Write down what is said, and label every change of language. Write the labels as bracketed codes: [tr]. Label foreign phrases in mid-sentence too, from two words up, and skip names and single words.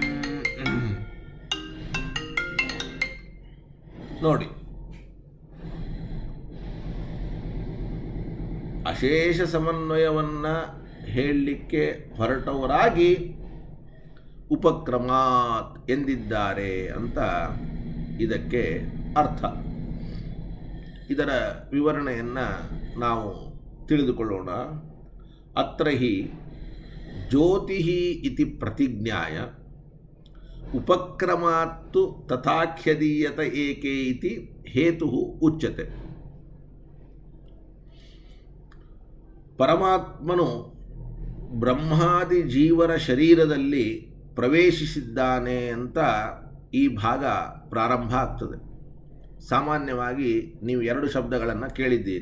[kn] ನೋಡಿ, ಅಶೇಷ ಸಮನ್ವಯವನ್ನು ಹೇಳಲಿಕ್ಕೆ ಹೊರಟವರಾಗಿ ಉಪಕ್ರಮಾತ್ ಎಂದಿದ್ದಾರೆ ಅಂತ ಇದಕ್ಕೆ ಅರ್ಥ. ಇದರ ವಿವರಣೆಯನ್ನು ನಾವು ತಿಳಿದುಕೊಳ್ಳೋಣ. [sa] ಅತ್ರ ಹಿ ಜ್ಯೋತಿ ಇತಿ ಪ್ರತಿಜ್ಞಾಯ ಉಪಕ್ರಮಾತ್ತು ತಥಾಖ್ಯದೀಯತ ಏಕೆ ಇತಿ ಹೇತು ಉಚ್ಯತೆ. [kn] ಪರಮಾತ್ಮನು ಬ್ರಹ್ಮಾದಿ ಜೀವರ ಶರೀರದಲ್ಲಿ ಪ್ರವೇಶಿಸಿದ್ದಾನೆ ಅಂತ ಈ ಭಾಗ ಪ್ರಾರಂಭ ಆಗ್ತದೆ. ಸಾಮಾನ್ಯವಾಗಿ ನೀವು ಎರಡು ಶಬ್ದಗಳನ್ನು ಕೇಳಿದ್ದೀರಿ.